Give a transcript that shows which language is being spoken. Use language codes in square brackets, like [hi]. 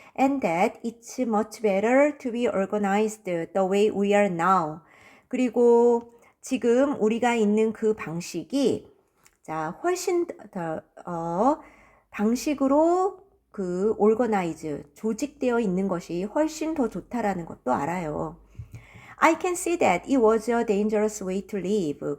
[en] And that it's much better to be organized the way we are now. [ko] 그리고 지금 우리가 있는 그 방식이 훨씬 더 방식으로 그 organize 조직되어 있는 것이 훨씬 더 좋다라는 것도 알아요. [en] I can see that it was a dangerous way to live.